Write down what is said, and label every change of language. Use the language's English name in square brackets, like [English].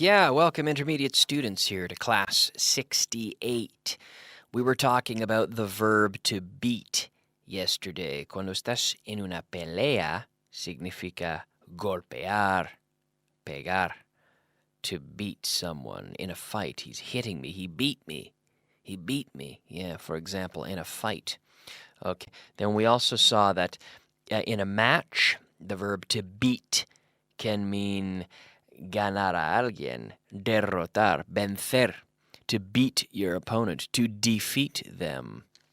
[English] Yeah, welcome intermediate students here to class 68. We were talking about the verb to beat yesterday. [Spanish] Cuando estás en una pelea, significa golpear, pegar. [English] To beat someone in a fight. He's hitting me. He beat me. He beat me. Yeah, for example, in a fight. Okay. Then we also saw that in a match, the verb to beat can mean [Spanish] ganar a alguien, derrotar, vencer, [English] to beat your opponent, to defeat them.